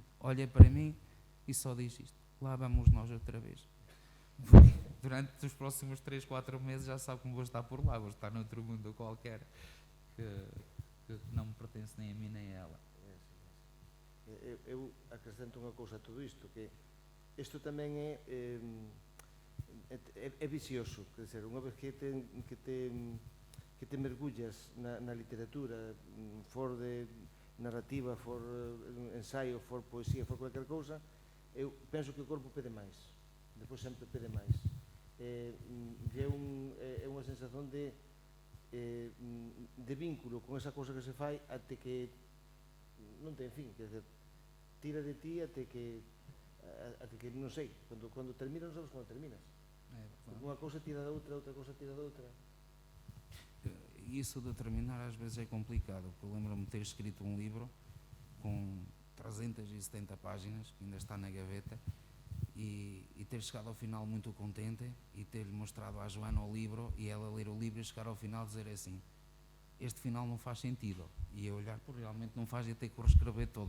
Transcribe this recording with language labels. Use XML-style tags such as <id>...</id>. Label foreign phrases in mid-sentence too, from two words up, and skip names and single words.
<pt>Olha para mim e só diz isto. Lá vamos nós outra vez. Durante os próximos 3, 4 meses já sabe como vou estar por lá, vou estar noutro mundo qualquer, que não me pertence nem a mim nem a ela.</pt> <gl>Eu acrescento unha cousa a todo isto, que isto tamén é vicioso,</gl> <pt>quer dizer,</pt> <gl>unha vez que te mergullas na literatura, for de narrativa, for ensaio, for poesía, for cualquier cousa, eu penso que o corpo pede máis, depois sempre pede máis. É unha sensación de vínculo con esa cousa que se fai até que non ten fin,</gl> <pt>quer dizer,</pt> <gl>tira de ti até que non sei, cando terminas non sabes cando terminas, verdade. Unha cousa tira da outra, outra cousa tira da outra.</gl> <pt>Isso de terminar às vezes é complicado, porque eu lembro-me de ter escrito um livro com 370 páginas, que ainda está na gaveta, e ter chegado ao final muito contente e ter-lhe mostrado à Joana o livro e ela ler o livro e chegar ao final e dizer assim: este final não faz sentido, e eu olhar por realmente não faz, e ter que o reescrever todo.</pt>